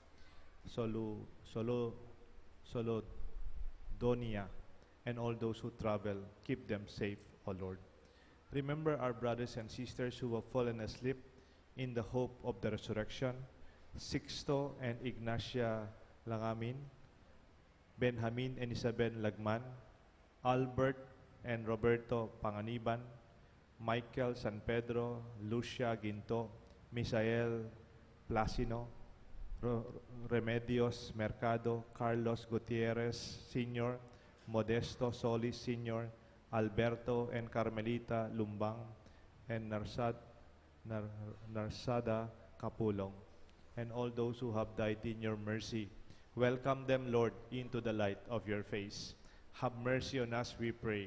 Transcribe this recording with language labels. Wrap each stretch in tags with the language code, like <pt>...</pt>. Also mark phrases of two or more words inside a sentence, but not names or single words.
<en>Donia, and all those who travel, keep them safe, O Lord. Remember our brothers and sisters who have fallen asleep in the hope of the resurrection, Sixto and Ignacia Langamin, Benjamin and Isabel Lagman, Albert and Roberto Panganiban, Michael San Pedro, Lucia Ginto, Misael Placino, Remedios Mercado, Carlos Gutierrez Sr., Modesto Solis Sr., Alberto and Carmelita Lumbang, and Narsada Capulong, and all those who have died in your mercy. Welcome them, Lord, into the light of your face. Have mercy on us, we pray.</en>